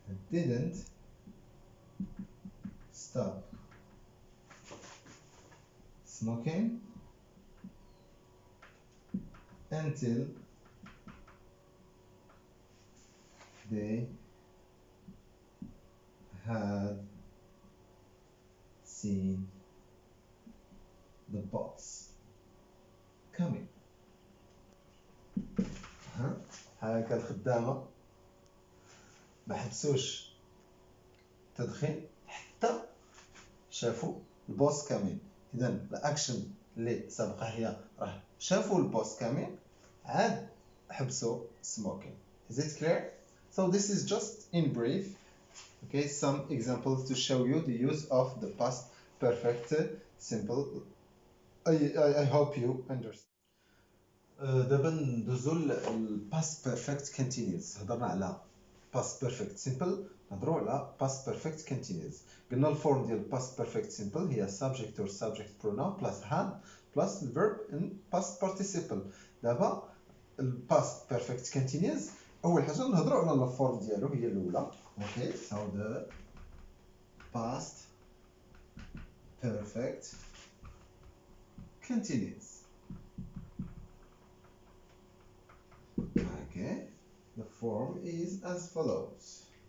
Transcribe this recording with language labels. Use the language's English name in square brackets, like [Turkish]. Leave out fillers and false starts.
[English] didn't stop smoking until they had seen the boss coming. [Arabic] هاكا الخدامة ما حبسوش التدخين حتى شافوا البوس كامين. اذا الاكشن اللي سبقها هي راه شافوا البوس كامين عاد حبسوا سموكين. [English] is it clear؟ So this is just in brief, okay, some examples to show you the use of the past perfect simple. I hope you understand. [Arabic] دابا ندوزو [English] past perfect continuous. [Arabic] هضرنا على past perfect simple، نهضروا على past perfect continuous. قلنا الفورم ديال past perfect simple هي subject or subject pronoun plus had plus the verb in past participle. دابا past perfect continuous اول حاجه نهضروا على الفورم ديالو هي الاولى. [English] Okay so the past perfect continuous. Okay, the form is as follows.